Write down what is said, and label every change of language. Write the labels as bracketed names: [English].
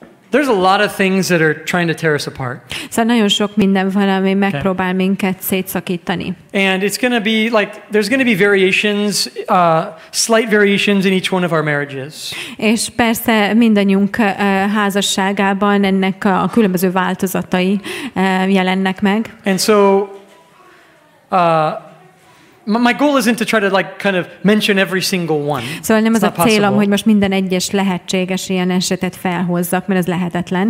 [English] There's a lot of things that are trying to tear us apart. [Hungarian] Szóval nagyon sok minden van, ami megpróbál minket szétszakítani. [English] And it's going to be like there's going to be variations, slight variations in each one of our marriages. [Hungarian] És persze mindannyiunk házasságában ennek a különböző változatai jelennek meg. [English] And so my goal isn't to try to like kind of mention every single one. [Hungarian] Szóval nem az a célom, hogy most minden egyes lehetséges ilyen esetet felhozzak, mert ez lehetetlen.